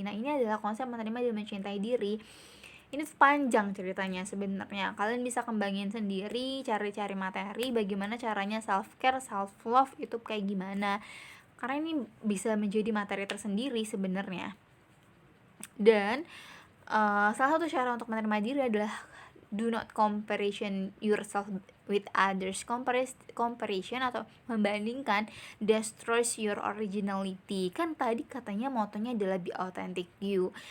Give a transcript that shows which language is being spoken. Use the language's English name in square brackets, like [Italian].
[Indonesian] Nah ini adalah konsep menerima dan mencintai diri. Ini panjang ceritanya sebenarnya. Kalian bisa kembangin sendiri, cari-cari materi bagaimana caranya self care, self love itu kayak gimana. Karena ini bisa menjadi materi tersendiri sebenarnya. Dan salah satu cara untuk menerima diri adalah [English] do not comparison yourself with others. Comparison [Indonesian] atau membandingkan [English] destroys your originality. [Indonesian] Kan tadi katanya motonya adalah [English] be authentic you.